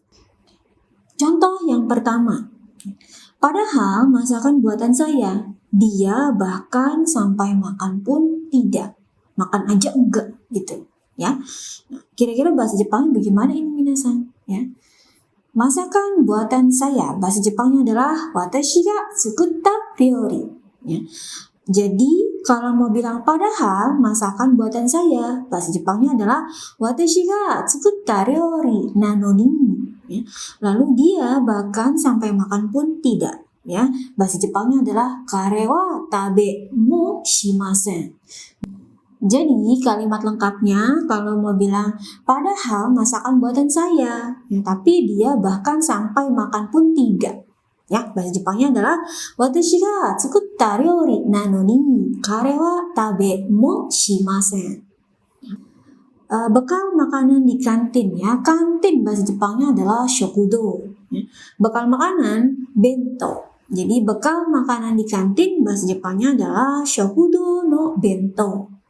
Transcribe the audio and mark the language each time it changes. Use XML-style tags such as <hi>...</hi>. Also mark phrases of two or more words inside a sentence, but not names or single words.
<id>Contoh yang pertama, padahal masakan buatan saya dia bahkan sampai makan pun tidak. Makan aja enggak gitu ya. Nah, kira-kira bahasa Jepangnya bagaimana ini minasan ya? Masakan buatan saya, bahasa Jepangnya adalah</id> <ja>私が作った料理</ja> <id>ya. Jadi kalau mau bilang padahal masakan buatan saya, bahasa Jepangnya adalah</id> <ja>私が作った料理なのに</ja> <id>ya. Lalu dia bahkan sampai makan pun tidak ya. Bahasa Jepangnya adalah</id> <ja>彼は食べもしません.</ja> <id>Jadi kalimat lengkapnya kalau mau bilang padahal masakan buatan saya, ya, tapi dia bahkan sampai makan pun tidak. Ya, bahasa Jepangnya adalah</id> <ja>私が作った料理なのに彼は食べもしません.</ja> <id>Bekal makanan di kantin ya. Kantin bahasa Jepangnya adalah shokudo. Ya. Bekal makanan bento. Jadi bekal makanan di kantin bahasa Jepangnya adalah</id> <ja>食堂の弁当.</ja>